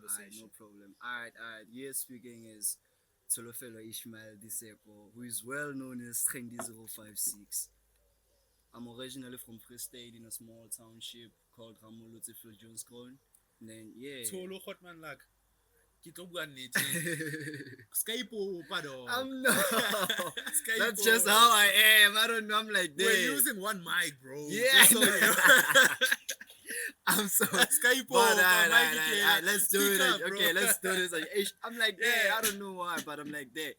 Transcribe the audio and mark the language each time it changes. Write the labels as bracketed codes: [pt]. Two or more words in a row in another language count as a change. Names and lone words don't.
[en] conversation. no problem. Alright. Here speaking is Tolofelo Ishmael Diseko, who is well known as TRENDY 056. I'm originally from Free State in a small township called Ramolotse Johannesburg. And then [st] Tolo Hotman like ke tlo bua nnete. Ska ipopa dog. [en] I'm not. [st] Ska [en] That's [st] ipopa. [en] just how I am. I don't know. I'm like this. We're using one mic, bro. Yeah, Just so I you know. I'm so. [st] Ska ipopa, [en] But [st] mic ikela. [en] let's do Speak it. up, bro. Okay, let's do this. I'm like that. Yeah. I don't know why, but I'm like that.